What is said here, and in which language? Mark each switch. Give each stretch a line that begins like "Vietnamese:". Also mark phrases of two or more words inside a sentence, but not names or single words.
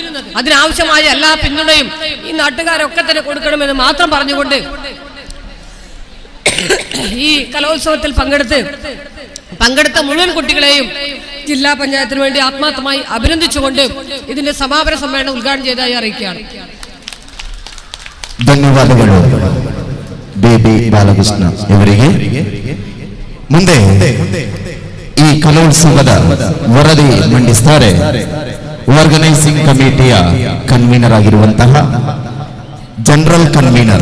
Malayalam: അതിനാവശ്യമായ എല്ലാ പിന്തുണയും ഈ നാട്ടുകാരൊക്കെ തന്നെ കൊടുക്കണമെന്ന് മാത്രം പറഞ്ഞുകൊണ്ട് ഈ കലോത്സവത്തിൽ പങ്കെടുത്ത മുഴുവൻ കുട്ടികളെയും ജില്ലാ പഞ്ചായത്തിന് വേണ്ടി ആത്മാർത്ഥമായി അഭിനന്ദിച്ചുകൊണ്ട് ഇതിന്റെ സമാപന സമ്മേളനം ഉദ്ഘാടനം ചെയ്തതായി അറിയിക്കുകയാണ്.
Kannada: ಧನ್ಯವಾದಗಳು ಬೇಬಿ ಬಾಲಕೃಷ್ಣ ಇವರಿಗೆ. ಮುಂದೆ ಈ ಕಲೋತ್ಸವದ ವರದಿ ಮಂಡಿಸುತ್ತಾರೆ
English: organizing committee
Kannada: ಕನ್ವೀನರ್ ಆಗಿರುವಂತಹ
English: general convener.